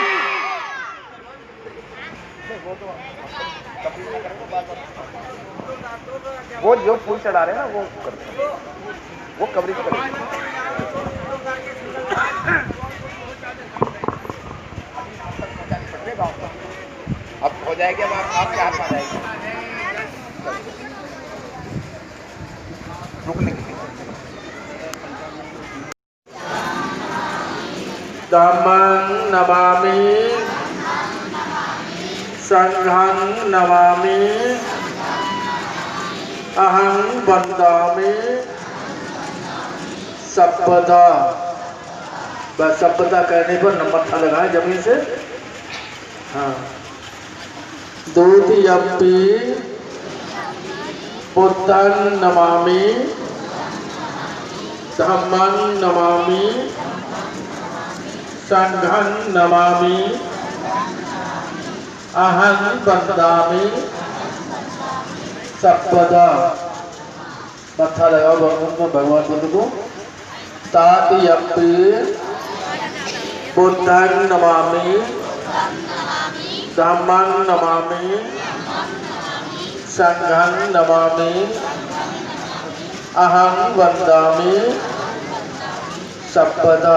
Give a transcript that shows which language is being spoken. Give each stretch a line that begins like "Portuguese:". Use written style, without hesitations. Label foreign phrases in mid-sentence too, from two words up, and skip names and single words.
Hindi: वो जो फूल चढ़ा रहे हैं ना वो करते हैं, वो कवरेज करेंगे। अब हो जाएगी, अब आपके हाथ में आ जाएगी रुकने के लिए।
Pali: धम्मं नमामि संघं नमामि अहं वन्दामि सप्पदा।
Hindi: बस सप्पदा कहने पर मत्था लगाएं जमीन से। हाँ,
Pali: द्वितीयम्पि बुद्धं नमामि धम्मं नमामि संघं नमामि अहं वन्दामि सप्पदा।
Hindi: मत्था लगाओ भगवान बुद्ध को।
Pali: तृतीयम्पि बुद्धं नमामि धम्मं नमामि संघं नमामि अहं वन्दामि सप्पदा।